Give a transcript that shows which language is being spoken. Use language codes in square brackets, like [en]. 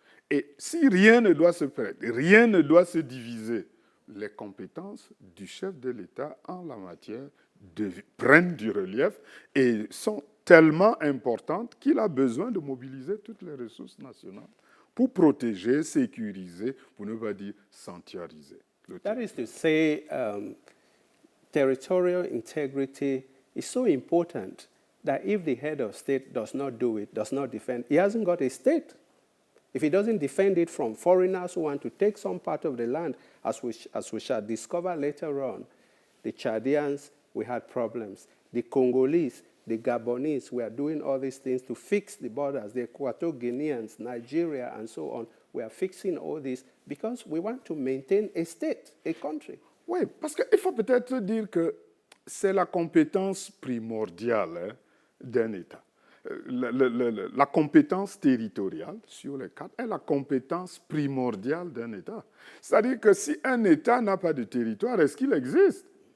[fr] Et si rien ne doit se perdre, rien ne doit se diviser, les compétences du chef de l'État en la matière prennent du relief et sont tellement importantes qu'il a besoin de mobiliser toutes les ressources nationales pour protéger, sécuriser, pour ne pas dire sanctuariser. [en] That is to say, territorial integrity is so important that if the head of state does not do it, does not defend, he hasn't got a state. If he doesn't defend it from foreigners who want to take some part of the land, as we shall discover later on, the Chadians, we had problems. The Congolese, the Gabonese were doing all these things to fix the borders. The Equatorial Guineans, Nigeria, and so on, we are fixing all this because we want to maintain a state, a country. [fr] Oui, parce qu'il faut peut-être dire que c'est la compétence primordiale d'un État. La compétence territoriale sur les quatre est la compétence primordiale d'un État. C'est-à-dire que si un État n'a pas de territoire, est-ce qu'il existe?